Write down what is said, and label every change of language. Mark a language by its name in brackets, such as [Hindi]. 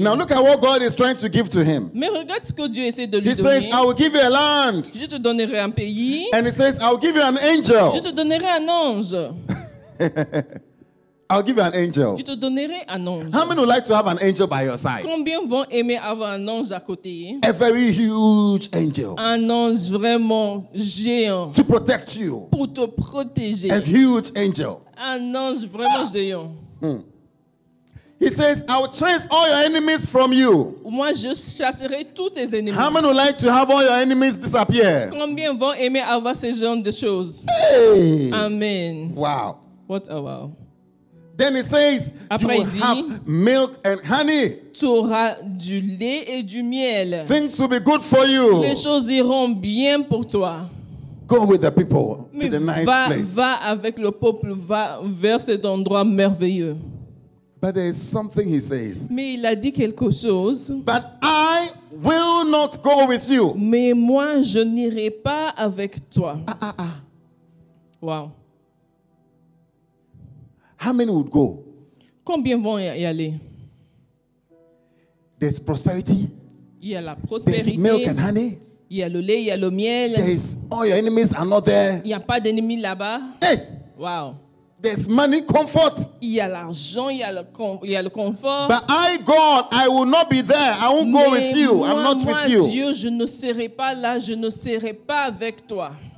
[English] Now look at what God is trying to give to him. [French] Mais regarde ce que Dieu essaie de lui [English] He says, [French] donner. [English] I will give you a land. [French] Je te donnerai un pays. [English] And he says, I will give you an angel. [French] Je te donnerai un ange. [English] I'll give you an angel. [French] Je te donnerai un ange. [English] How many would like to have an angel by your side? [French] Combien vont aimer avoir un ange à côté? [English] A very huge angel [French] Un ange vraiment géant [English] to protect you. [French] pour te protéger. [English] A huge angel. [French] Un ange vraiment géant. [English] He says, I will chase all your enemies from you. [French] Moi, je chasserai tous tes ennemis. [English] How many would like to have all your enemies disappear? [French] Combien vont aimer avoir ce genre de choses? [English] Hey! Amen. Wow. What a wow. Then he says, [French] Après, [English] you [French] il [English] will [French] dit, [English] have milk and honey. [French] Tu auras du lait et du miel. [English] Things will be good for you. [French] Les choses iront bien pour toi. [English] Go with the people to [French] Mais [English] the nice [French] va [English] place. [French] avec le peuple, va vers cet endroit merveilleux. [English] But there is something he says. [French] Mais il a dit quelque chose. [English] But I will not go with you. [French] Mais moi, je n'irai pas avec toi. [English] Wow. How many would go? [French] Combien vont y aller? [English] There's prosperity. [French] Il y a la [English] There's [French] prospérité. [English] milk and honey. [French] Il y a le lait, il y a le miel. [English] There's all your enemies are not there. [French] Il n'y a pas d'ennemis là-bas. [English] Hey, Wow. there's money, comfort. [French] Il y a l'argent, il y a le confort. [English] But I, God, I will not be there. I won't go with you. I'm not [French] moi, [English] with you. [French] Dieu, je ne serai pas là, je ne serai pas avec toi.